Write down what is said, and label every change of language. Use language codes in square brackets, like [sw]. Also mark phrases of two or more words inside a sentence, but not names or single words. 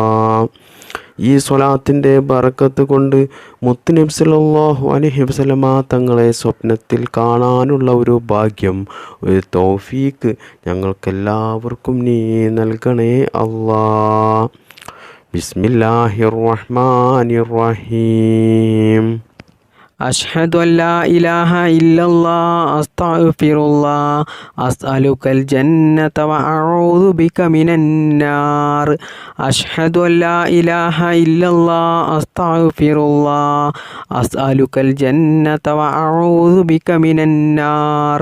[ml] ഈ സ്വലാത്തിൻ്റെ ബറക്കത്ത് കൊണ്ട് മുത്തുനബി [ar] صلى الله عليه وسلم [ml] തങ്ങളെ സ്വപ്നത്തിൽ കാണാനുള്ള ഒരു ഭാഗ്യം, ഒരു തൗഫീക്ക് ഞങ്ങൾക്കെല്ലാവർക്കും നീ നൽകണേ അള്ളാ. [ar] بسم الله الرحمن الرحيم. أشهد أن لا إله إلا الله أستغفر الله أسألك الجنة وأعوذ بك من النار أشهد أن لا إله إلا الله أستغفر الله أسألك الجنة وأعوذ بك من النار